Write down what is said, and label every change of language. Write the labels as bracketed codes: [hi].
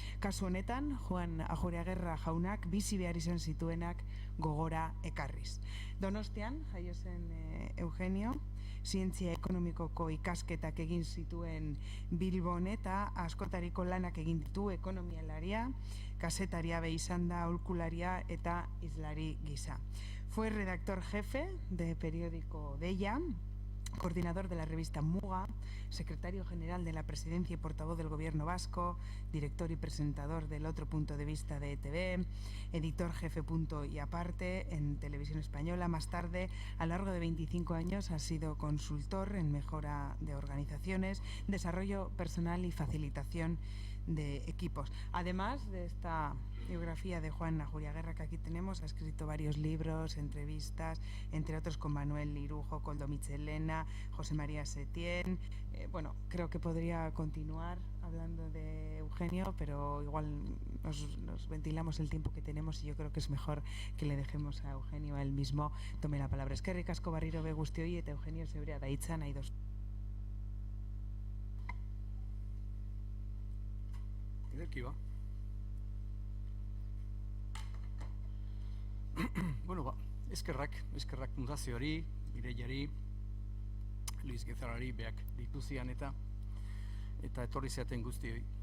[eu] Kasu honetan, Juan Ajuriaguerra jaunak bizi behar izan zituenak gogora ekarriz. Donostian, jaio zen Eugenio, zientzia ekonomikoko ikasketak egin zituen Bilbon eta askotariko lanak egin ditu ekonomialaria, kasetaria be izan da aholkularia eta hizlari gisa. [es] Fue redactor jefe de periódico Deia, coordinador de la revista Muga, secretario general de la Presidencia y portavoz del Gobierno Vasco, director y presentador del Otro Punto de Vista de ETV, editor jefe Punto y Aparte en Televisión Española. Más tarde, a lo largo de 25 años, ha sido consultor en mejora de organizaciones, desarrollo personal y facilitación de equipos. Además de esta biografía de Juan Ajuriaguerra que aquí tenemos, ha escrito varios libros, entrevistas, entre otros con Manuel Lirujo, Koldo Michelena, José María Setién. Bueno, creo que podría continuar hablando de Eugenio, pero igual nos ventilamos el tiempo que tenemos y yo creo que es mejor que le dejemos a Eugenio a él mismo tome la palabra. [eu] Eskerrik asko barriro be guztioi eta Eugenio zeurea da hitza nahi dozu. Ederki ba. Bueno, ba, eskerrak fundazioari, Mireiari, Luis Gezarrari beak dituzian eta etorri zeaten guztioi.